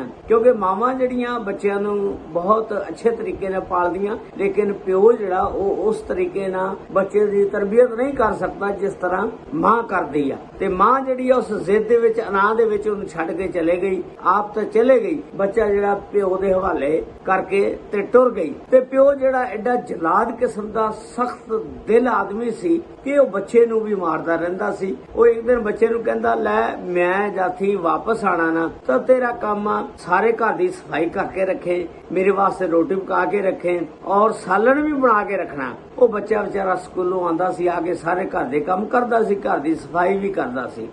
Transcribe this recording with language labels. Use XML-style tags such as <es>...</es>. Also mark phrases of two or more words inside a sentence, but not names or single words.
<pa>ਕਿਉਂਕਿ ਮਾਵਾਂ ਜਿਹੜੀਆਂ ਬੱਚਿਆਂ ਨੂੰ ਬਹੁਤ ਅੱਛੇ ਤਰੀਕੇ ਨਾਲ ਪਾਲਦੀਆਂ ਲੇਕਿਨ ਪਿਓ ਜਿਹੜਾ ਉਸ ਤਰੀਕੇ ਨਾਲ ਬੱਚੇ ਦੀ ਤਰਬੀਅਤ ਨਹੀਂ ਕਰ ਸਕਦਾ ਜਿਸ ਤਰ੍ਹਾਂ ਮਾਂ ਕਰਦੀ ਆ। ਤੇ ਮਾਂ ਜਿਹੜੀ ਉਸ ਜ਼ਿੱਦ ਦੇ ਵਿੱਚ ਅਨਾ ਦੇ ਵਿੱਚ ਉਹਨੂੰ ਛੱਡ ਕੇ ਚਲੀ ਗਈ, ਆਪ ਤਾਂ ਚਲੀ ਗਈ, ਬੱਚਾ ਜਿਹੜਾ ਪਿਓ ਦੇ ਹਵਾਲੇ ਕਰਕੇ ਤੇ ਟੁਰ ਗਈ। ਤੇ ਪਿਓ ਜਿਹੜਾ ਏਡਾ ਜੱਲਾਦ ਕਿਸਮ ਦਾ ਸਖ਼ਤ ਦਿਲ ਆਦਮੀ ਸੀ ਕਿ ਉਹ ਬੱਚੇ ਨੂੰ ਵੀ ਮਾਰਦਾ ਰਹਿੰਦਾ ਸੀ। ਉਹ ਇੱਕ ਦਿਨ ਬੱਚੇ ਨੂੰ ਕਹਿੰਦਾ ਲੈ ਮੈਂ ਜਾਥੀ ਵਾਪਸ ਆਣਾ ਨਾ ਤਾਂ ਤੇਰਾ ਕੰਮ ਆ ਸਾਰੇ ਘਰ ਦੀ ਸਫਾਈ ਕਰਕੇ ਰੱਖੇ, ਮੇਰੇ ਵਾਸਤੇ ਰੋਟੀ ਪਕਾ ਕੇ ਰੱਖੇ ਔਰ ਸਾਲਣ ਵੀ ਬਣਾ ਕੇ ਰੱਖਣਾ। ਉਹ ਬੱਚਾ ਵਿਚਾਰਾ ਸਕੂਲੋਂ ਆਂਦਾ ਸੀ, ਆ ਕੇ ਸਾਰੇ ਘਰ ਦੇ ਕੰਮ ਕਰਦਾ ਸੀ, ਘਰ ਦੀ ਸਫਾਈ ਵੀ ਕਰਦਾ ਸੀ।</pa>